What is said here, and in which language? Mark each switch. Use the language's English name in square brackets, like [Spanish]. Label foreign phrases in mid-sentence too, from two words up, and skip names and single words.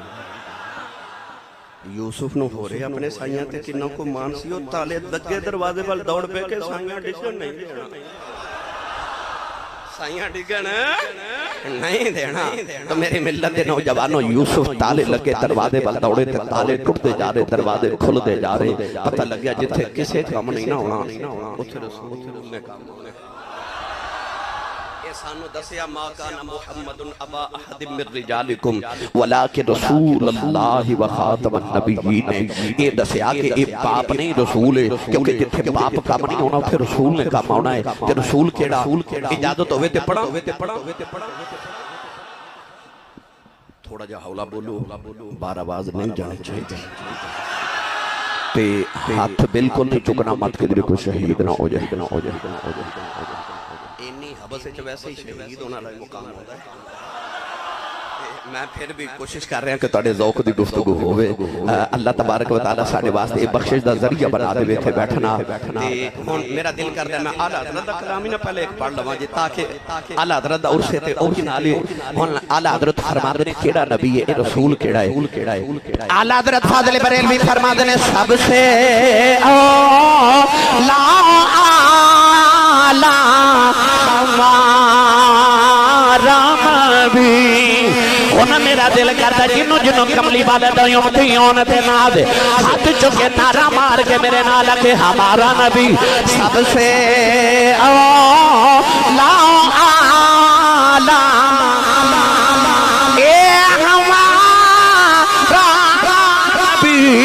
[Punjabi] یوسف نوں ہو رہے اپنے سائیاں تے کنّا کو مان سی، او تالے لگے دروازے وَل دوڑ پے کے سائیاں ڈگن نہیں دینا، سائیاں ڈگن نہیں دینا. تو میرے ملت دے نوجوانو، یوسف تالے لگے دروازے وَل دوڑے تے تالے ٹٹتے جا رہے، دروازے کھلتے جا رہے. پتا لگیا جتھے کسے کم نہیں نا ہونا اوتھے رسول نے کم ہونا. سانوں دسیا [Arabic] ما كان محمد أبا أحد من رجالكم ولكن رسول الله وخاتم النبيين. [Punjabi] یہ دسیا کہ یہ باپ نہیں رسول ہے، کیونکہ جتھے باپ کم نہیں ہونا اوتھے رسول نے کم آنا ہے. تے رسول کیہڑا؟ اجازت ہووے تے پڑھا. تھوڑا جا ہولا بولو، بار آواز نہیں جانی چاہیے تے ہاتھ بالکل نہیں چکنا مت کہ کوئی شہید نہ ہو جائے. [Urdu] بس ویسے ہی شہید ہونے والا مقام ہوتا ہے. [Punjabi] میں پھر بھی کوشش کر رہا کہ تہاڈے ذوق دی گفتگو ہووے. [Arabic] الله تبارك و تعالى [Punjabi] ساڈے واسطے ایک بخشش دا ذریعہ بنا دیوے اتھے بیٹھنا. تے ہن میرا دل کردا میں اعلیٰ حضرت دا کلام ہی نا پہلے ایک پڑھ لواں جی، تاکہ اعلیٰ حضرت دا عرس تے اوہی نال ہن اعلیٰ حضرت فرماندے نے کیہڑا نبی ہے، اے رسول کیہڑا ہے. اعلیٰ حضرت فاضل بریلوی فرماندے نے [Urdu] سب سے لا اعلیٰ ہمارا نبی. [Punjabi] میرا دل کرتا جنہوں جنہوں کملی والے ہاتھ چکے نعرہ مار کے میرے نال کے [Urdu] ہمارا نبی سب سے لا اعلیٰ [Punjabi] اے [Urdu] ہمارا نبی